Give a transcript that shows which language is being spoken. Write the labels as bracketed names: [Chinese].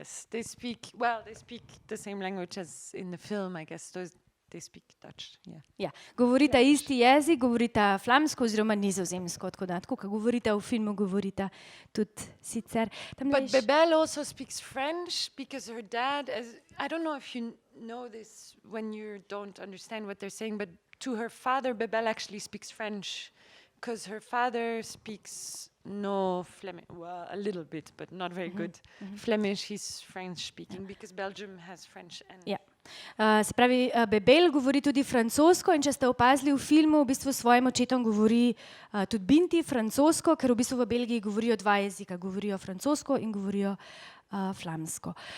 [English] They speak the same language as in the film, I guess. They speak Dutch, yeah. [Slovenian] Ja, govorita isti jezik, govorita flamsko oziroma nizozemsko, tako kot govorita v filmu, govorita tudi sicer. [English] But Bebel also speaks French because her dad, I don't know if you know this when you don't understand what they're saying, but to her father, Bebel actually speaks French because her father speaks no Flemish, well, a little bit, but not very good. Flemish, he's French speaking because Belgium has French and... [Slovenian] Ja. Se pravi, Bebel govori tudi francosko in če ste opazili v filmu, v bistvu s svojim očetom govori tudi Binti francosko, ker v bistvu v Belgiji govorijo dva jezika, govorijo francosko in govorijo flamsko.